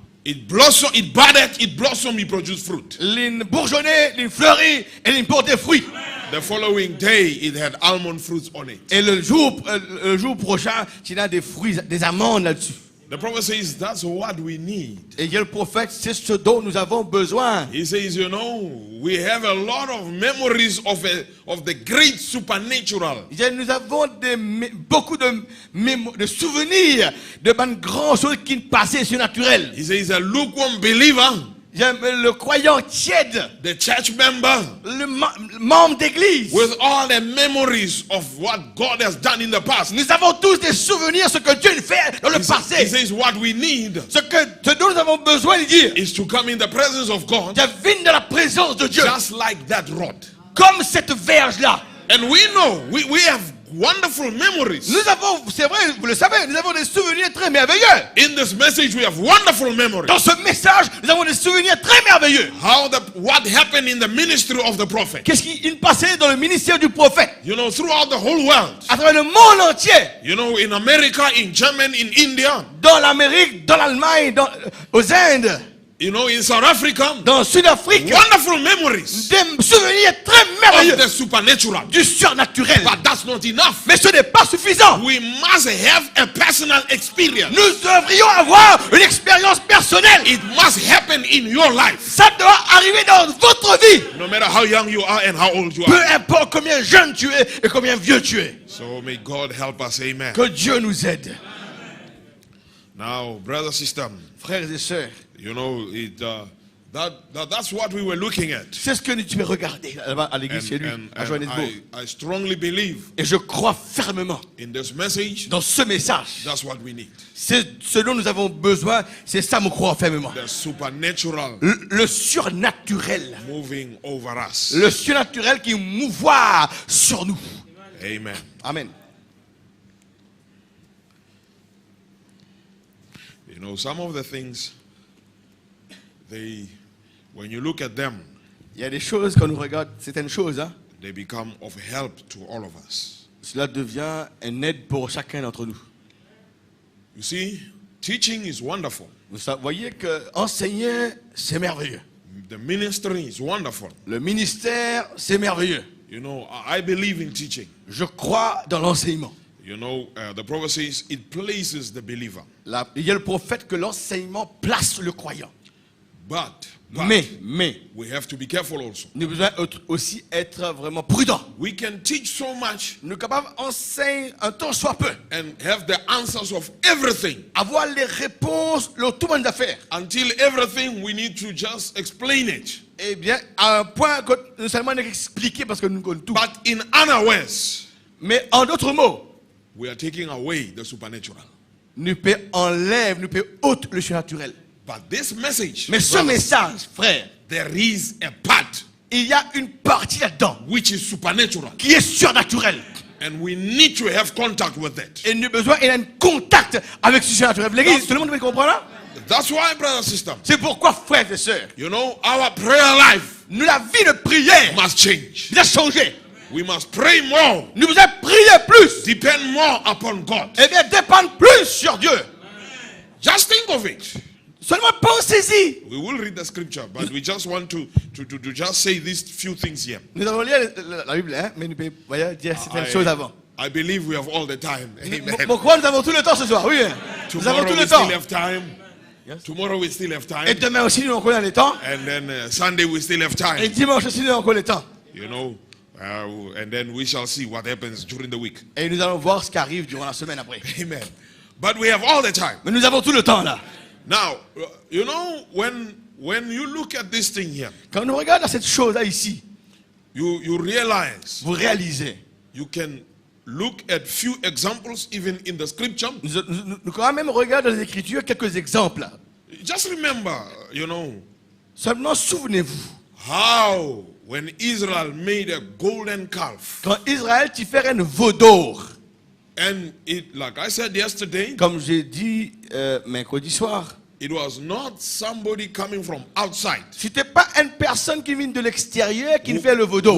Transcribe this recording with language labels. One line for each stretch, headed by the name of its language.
English: it blossomed, it budded, it blossomed, it produced fruit.
French: l'île bourgeonnait, l'île fleurit et l'île portait fruit.
English: The following day, it had almond fruits on it.
French: Et le jour prochain, il y a des fruits, des amandes là-dessus.
English: The prophet says that's what we need.
French: Et il y a le prophète, c'est ce dont nous avons besoin.
English: He says, you know, we have a lot of memories of the great supernatural.
French: Nous avons beaucoup de souvenirs de grandes choses qui passaient surnaturelles.
English: He says a lukewarm believer,
French: Le croyant tiède,
English: the church member,
French: le membre d'église.
English: with all the memories of what God has done in the past.
French: Nous avons tous des souvenirs de ce que Dieu fait dans le
English: He
French: passé.
English: says what we need
French: Ce dont nous avons besoin de dire.
English: is to come in the presence of God,
French: Viens dans la présence de Dieu.
English: just like that rod.
French: Comme cette verge-là.
English: And we know, we have wonderful memories.
French: Nous avons, c'est vrai, vous le savez, nous avons des souvenirs très merveilleux.
English: In this message, we have wonderful memories.
French: Dans ce message, nous avons des souvenirs très merveilleux.
English: What happened in the ministry of the prophet.
French: Qu'est-ce qui passait dans le ministère du prophète?
English: You know, throughout the whole world.
French: À travers le monde entier.
English: You know, in America, in Germany, in India.
French: Dans l'Amérique, dans l'Allemagne, aux Indes.
English: You know, in South Africa.
French: Dans le Sud-Afrique.
English: Wonderful memories.
French: Des souvenirs très merveilleux.
English: Of the supernatural.
French: Du surnaturel.
English: But that's not enough.
French: Mais ce n'est pas suffisant.
English: We must have a personal experience.
French: Nous devrions avoir une expérience personnelle.
English: It must happen in your life.
French: Ça doit arriver dans votre vie.
English: No matter how young you are and how old you
French: Peu
English: are.
French: importe combien jeune tu es et combien vieux tu es.
English: So may God help us. Amen.
French: Que Dieu nous aide.
English: Now, brother, sister,
French: Frères et sœurs,
English: you know, that's what we were looking at.
French: c'est ce que tu peux regarder là-bas à l'église chez lui, à Johannesburg.
English: I strongly believe
French: Et je crois fermement
English: in this message,
French: dans ce message.
English: that's what we need.
French: C'est ce dont nous avons besoin, c'est ça, me crois fermement.
English: The supernatural
French: Le surnaturel.
English: moving over us.
French: Le surnaturel qui mouvoie sur nous.
English: Amen.
French: Amen.
English: You know, some of the things, when you look at them,
French: Il y a des choses, quand nous regardons certaines choses, hein,
English: they become of help to all of us.
French: cela devient une aide pour chacun d'entre nous.
English: You see, teaching is wonderful.
French: Vous voyez que enseigner, c'est merveilleux.
English: The ministry is wonderful.
French: Le ministère, c'est merveilleux.
English: You know, I believe in teaching.
French: Je crois dans l'enseignement.
English: You know, the prophet says it places the believer.
French: Il y a le prophète que l'enseignement place le croyant.
English: But
French: Mais,
English: we have to be careful also.
French: nous devons aussi être vraiment prudents.
English: We can teach so much
French: Nous sommes capables d'enseigner un temps soit peu.
English: and have the answers of everything.
French: Avoir les réponses, le tout monde d'affaires.
English: Until everything, we need to just explain it.
French: Eh bien, à un point que nous seulement expliquer parce que nous connaissons tout.
English: But in other words,
French: Mais en d'autres mots,
English: we are taking away the supernatural.
French: nous enlève, nous ôte le surnaturel.
English: But this message,
French: Mais ce
English: brothers,
French: message, frère,
English: there is a part
French: il y a une partie là-dedans
English: which is supernatural.
French: qui est surnaturelle.
English: And we need to have contact with that.
French: Et nous avons besoin d'un contact avec ce surnaturel. L'église, tout le monde peut comprendre là?
English: That's why, brother and sister,
French: C'est pourquoi, frères et sœurs,
English: you know, our prayer life
French: nous, la vie de prière
English: must change.
French: doit changer.
English: We must pray more,
French: Nous devons prier plus.
English: depend more upon God.
French: Et bien dépendre plus sur Dieu.
English: Just think of it.
French: Seulement pensez-y.
English: We will read the scripture, but we just want to just say these few things here.
French: Nous allons lire la Bible, hein, mais nous pouvons dire certaines choses avant.
English: I believe we have all the time.
French: Amen. Pourquoi nous avons tout le temps ce soir? Oui, nous avons
English: Tomorrow
French: tout
English: we
French: le temps.
English: still have time. Yes. Tomorrow we still have
French: Et
English: time.
French: demain aussi, nous avons encore le temps.
English: And then Sunday we still have
French: Et
English: time.
French: dimanche aussi, nous avons encore le temps.
English: You know, and then we shall see what happens during the week.
French: Et nous allons voir ce qui arrive durant la semaine après.
English: Amen. But we have all the time.
French: Mais nous avons tout le temps là.
English: Now, you know, when you look at this thing here,
French: Quand nous regardons cette chose-là ici,
English: you realize
French: vous réalisez.
English: you can look at few examples even in the scripture.
French: Nous quand même regardons dans les Écritures quelques exemples.
English: Just remember, you know,
French: Seulement souvenez-vous.
English: how when Israel made a golden calf,
French: Quand Israël t'y fait un veau d'or,
English: and it, like I said yesterday,
French: comme j'ai dit mercredi soir,
English: it was not somebody coming from outside
French: c'était pas une personne qui vient de l'extérieur qui fait le veau d'or,